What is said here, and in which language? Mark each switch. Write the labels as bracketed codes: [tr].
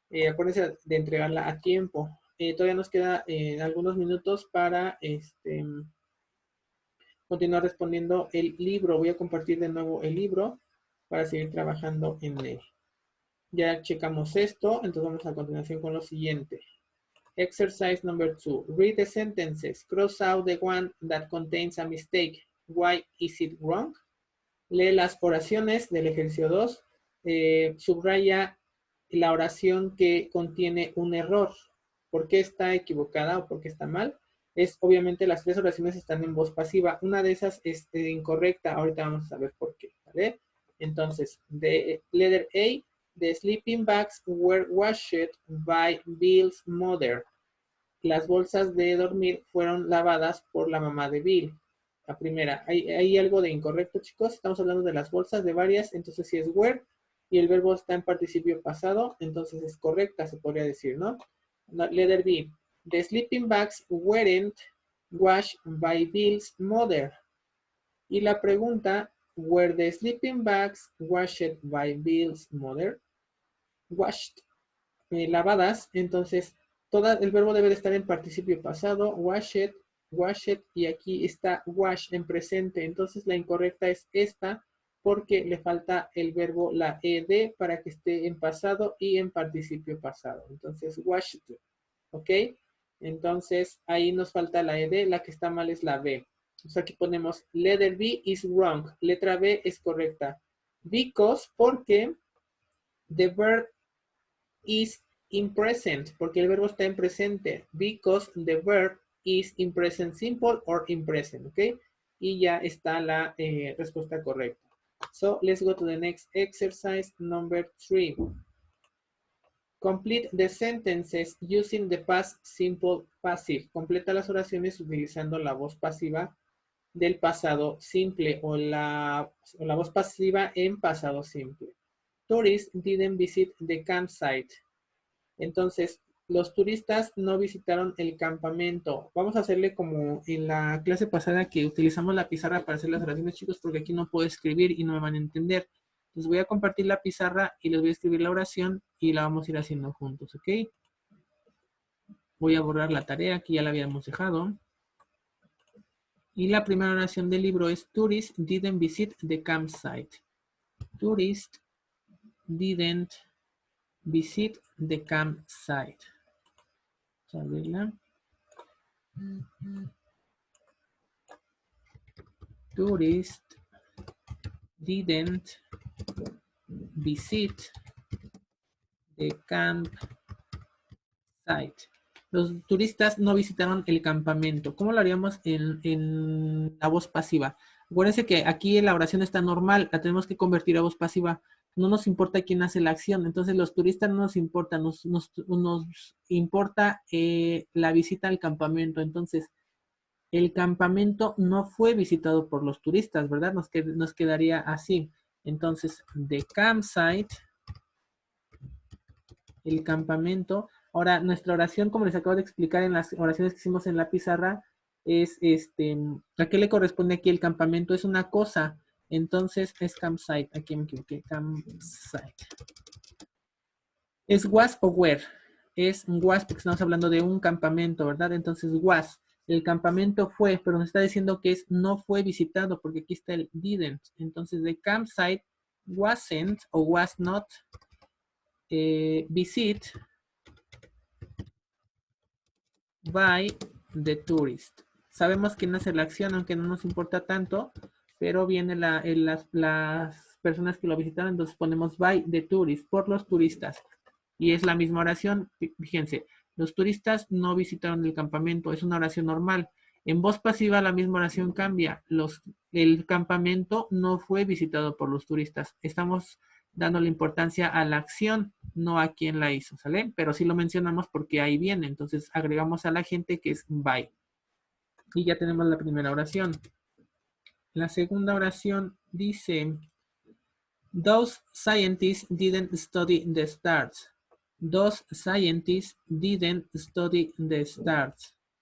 [es] Acuérdense de entregarla a tiempo. Todavía nos queda algunos minutos para continuar respondiendo el libro. Voy a compartir de nuevo el libro para seguir trabajando en él. Ya checamos esto, entonces vamos a continuación con lo siguiente. [en] Exercise number 2. Read the sentences. Cross out the one that contains a mistake. Why is it wrong? [es] Lee las oraciones del ejercicio 2. Subraya la oración que contiene un error. ¿Por qué está equivocada o por qué está mal? Obviamente las 3 oraciones están en voz pasiva. Una de esas es incorrecta. Ahorita vamos a saber por qué. ¿Vale? Entonces, de [en] letter A, the sleeping bags were washed by Bill's mother. [es] Las bolsas de dormir fueron lavadas por la mamá de Bill. La primera. ¿Hay algo de incorrecto, chicos? Estamos hablando de las bolsas de varias, entonces si es were y el verbo está en participio pasado, entonces es correcta, se podría decir, ¿no? [en] Letter B. The sleeping bags weren't washed by Bill's mother. [es] Y la pregunta, [en] were the sleeping bags washed by Bill's mother? [es] Washed, lavadas, entonces el verbo debe de estar en participio pasado, washed, y aquí está wash en presente, entonces la incorrecta es esta, porque le falta el verbo, la ed, para que esté en pasado y en participio pasado. Entonces, washed, ¿ok? Entonces, ahí nos falta la ed, la que está mal es la b. Entonces aquí ponemos, [en] letter B is wrong, [es] letra B es correcta. [en] Because, [es] porque [en] the verb is in present, [es] porque el verbo está en presente. [en] Because the verb is in present simple or in present, ¿ok? [es] Y ya está la respuesta correcta. [en] So, let's go to the next exercise, number 3. Complete the sentences using the past simple passive. [es] Completa las oraciones utilizando la voz pasiva del pasado simple o la voz pasiva en pasado simple. [en] Tourists didn't visit the campsite. [es] Entonces, los turistas no visitaron el campamento. Vamos a hacerle como en la clase pasada que utilizamos la pizarra para hacer las oraciones, chicos, porque aquí no puedo escribir y no me van a entender. Entonces voy a compartir la pizarra y les voy a escribir la oración y la vamos a ir haciendo juntos, ¿ok? Voy a borrar la tarea que ya la habíamos dejado. Y la primera oración del libro es [en] Tourists didn't visit the campsite. Tourists didn't visit the campsite. [es] Vamos a verla. [en] Tourists didn't visit the campsite. [es] Los turistas no visitaron el campamento. ¿Cómo lo haríamos en la voz pasiva? Acuérdense que aquí la oración está normal, la tenemos que convertir a voz pasiva. No nos importa quién hace la acción, entonces los turistas no nos importa, nos importa la visita al campamento. Entonces, el campamento no fue visitado por los turistas, ¿verdad? Nos quedaría así. Entonces, [en] the campsite, [es] el campamento. Ahora, nuestra oración, como les acabo de explicar en las oraciones que hicimos en la pizarra, es, ¿a qué le corresponde aquí el campamento? Es una cosa. Entonces es campsite. Aquí me equivoqué. Campsite. ¿Es was o were? Es was porque estamos hablando de un campamento, ¿verdad? Entonces was. El campamento fue, pero nos está diciendo que es no fue visitado porque aquí está el didn't. [en] Entonces the campsite wasn't o was not visit by the tourist. [es] Sabemos quién hace la acción, aunque no nos importa tanto, pero viene las personas que lo visitaron, entonces ponemos [en] by the tourist, [es] por los turistas. Y es la misma oración, fíjense, los turistas no visitaron el campamento, es una oración normal. En voz pasiva la misma oración cambia, el campamento no fue visitado por los turistas. Estamos dando la importancia a la acción, no a quién la hizo, ¿sale? Pero sí lo mencionamos porque ahí viene, entonces agregamos a la gente que es by. Y ya tenemos la primera oración. La segunda oración dice, [en] those scientists didn't study the stars. Those scientists didn't study the stars.